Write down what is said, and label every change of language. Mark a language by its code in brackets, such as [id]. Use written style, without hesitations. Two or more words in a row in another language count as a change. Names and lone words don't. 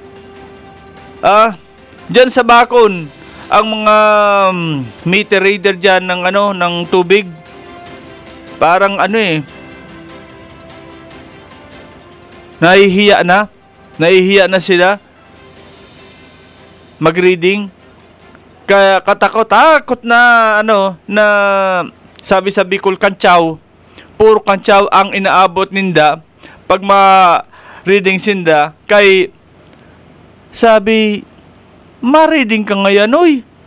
[tl] Diyan sa Bacon, ang mga meter reader diyan ng tubig. Parang nahihiya na sila mag-reading. Kaya katakot na na sabi sa Bicol, kantsaw. [bik] Puro kantsaw ang inaabot ninda pag ma-reading sinda. [tl] Kay sabi, ma-reading ka ngayon, oy.